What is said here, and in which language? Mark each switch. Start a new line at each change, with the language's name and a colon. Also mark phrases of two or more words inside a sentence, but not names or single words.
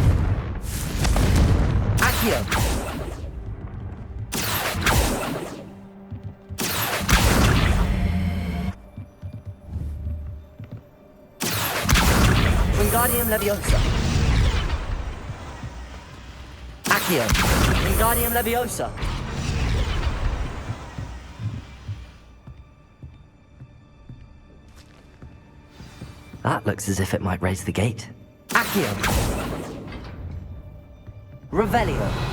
English: Accio. Wingardium Leviosa. Accio. Wingardium Leviosa. That looks as if it might raise the gate. Accio. Revelio.